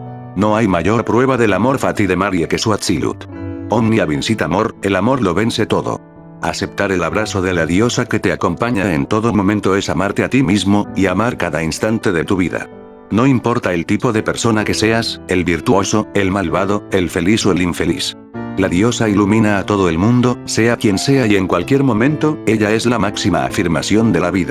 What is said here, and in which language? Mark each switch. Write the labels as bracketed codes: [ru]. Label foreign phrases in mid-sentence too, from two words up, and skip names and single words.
[es] No hay mayor prueba del [la] amor fati [es] de Marie que su Atzilut. [la] Omnia vincit amor, [es] el amor lo vence todo. Aceptar el abrazo de la diosa que te acompaña en todo momento es amarte a ti mismo, y amar cada instante de tu vida. No importa el tipo de persona que seas, el virtuoso, el malvado, el feliz o el infeliz. La diosa ilumina a todo el mundo, sea quien sea y en cualquier momento, ella es la máxima afirmación de la vida.